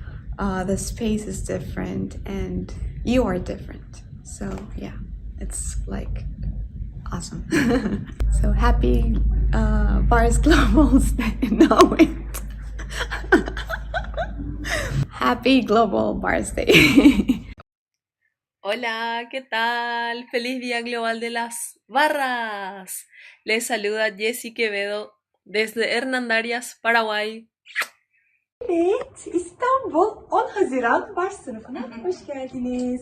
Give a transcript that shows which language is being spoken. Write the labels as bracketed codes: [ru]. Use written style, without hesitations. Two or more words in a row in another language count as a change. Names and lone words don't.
[en] The space is different and you are different. So yeah, it's like awesome. So happy Bars Global Day. No, wait. Happy Global Bars Day. [es] Hola, ¿qué tal? Feliz Día Global de las Barras. Les saluda Jessie Quevedo desde Hernandarias, Paraguay. [tr] Evet, İstanbul 10 Haziran Bars sınıfına hoş geldiniz.